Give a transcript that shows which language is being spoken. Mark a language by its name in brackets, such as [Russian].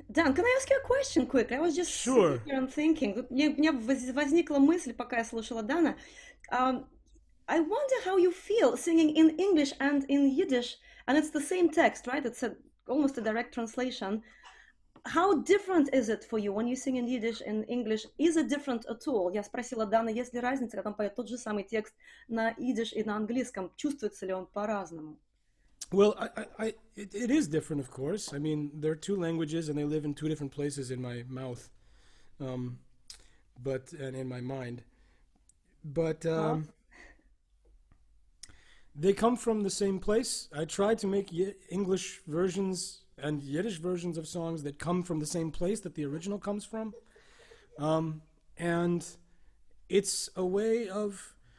[English] Dan, can I ask you a question quickly? I was just Sure. sitting here and thinking. [Russian] У меня возникла мысль, пока я слушала Дана. [English] I wonder how you feel singing in English and in Yiddish, and it's the same text, right? It's almost a direct translation. How different is it for you when you sing in Yiddish and English? Is it different at all? [Russian] Я спросила Дана, есть ли разница, когда он поет тот же самый текст на идиш и на английском? Чувствуется ли он по-разному? [English] Well, it is different, of course. I mean, there are two languages, and they live in two different places in my mouth, and in my mind. But they come from the same place. I try to make English versions and Yiddish versions of songs that come from the same place that the original comes from, and it's a way of.